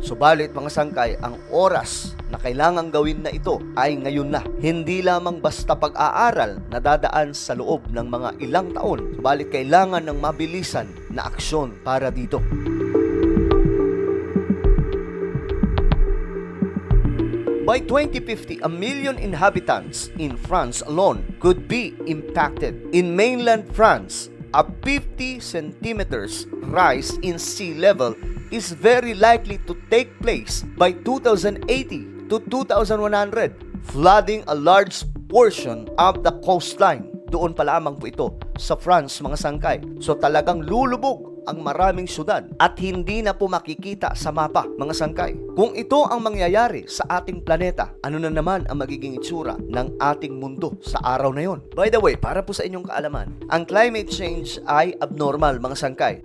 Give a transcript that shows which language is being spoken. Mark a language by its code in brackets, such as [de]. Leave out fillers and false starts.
[tl] Subalit mga sangkay, ang oras na kailangang gawin na ito ay ngayon na. Hindi lamang basta pag-aaral na dadaan sa loob ng mga ilang taon, subalit kailangan ng mabilisan na aksyon para dito. [en] By 2050, 1 million inhabitants in France alone could be impacted. In mainland France, a 50 centimeters rise in sea level is very likely to take place by 2080 to 2100, flooding a large portion of the coastline. [tl] Doon pa lamang po ito sa France, mga sangkay. So talagang lulubog ang maraming syudad at hindi na po makikita sa mapa, mga sangkay. Kung ito ang mangyayari sa ating planeta, ano na naman ang magiging itsura ng ating mundo sa araw na yon? By the way, para po sa inyong kaalaman, ang climate change ay abnormal, mga sangkay.